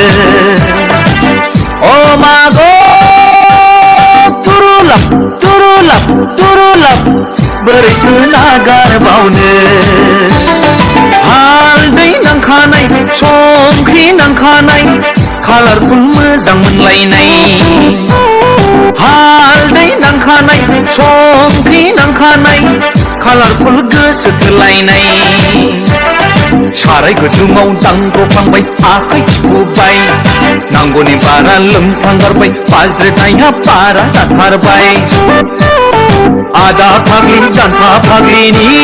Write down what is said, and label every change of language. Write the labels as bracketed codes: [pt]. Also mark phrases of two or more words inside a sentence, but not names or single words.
[en] Oh my God, [brx] turulap, turulap, turulap, beriknya nagar baune. Halday nang khanai, songkri nang khanai, colorful मोजां मोनलायनाय. हालदै नांखानाय संख्रि नांखानाय कालारफुल गोसो थोलायनाय साराय गुदुङाव दांग्रफ्लांबाय आखाइ थिफुबाय नांगौनि बारा लोंफ्लांगारबाय बाज्रेनाया बारा जाथारबाय आदा फाग्लि जान्था फाग्लिनि